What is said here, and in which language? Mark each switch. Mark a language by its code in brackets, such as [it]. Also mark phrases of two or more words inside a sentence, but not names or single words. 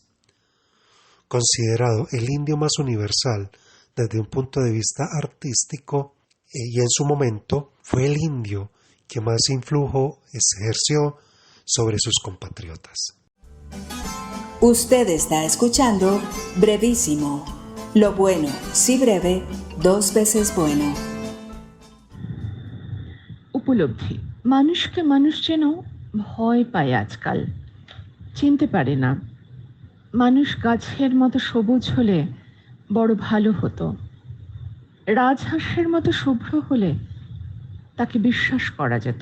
[es] Considerado el indio más universal desde un punto de vista artístico, y en su momento fue el indio que más influjo ejerció sobre sus compatriotas. Usted está escuchando Brevísimo, Lo bueno, si breve, 2 veces bueno. [bn] উপলব্ধি। মানুষকে মানুষ যেন ভয় পায় আজকাল, চিনতে পারে না। মানুষ গাছের মতো সবুজ হলে বড় ভালো হতো, রাজহাঁসের মতো শুভ্র হলে তাকে বিশ্বাস করা যেত।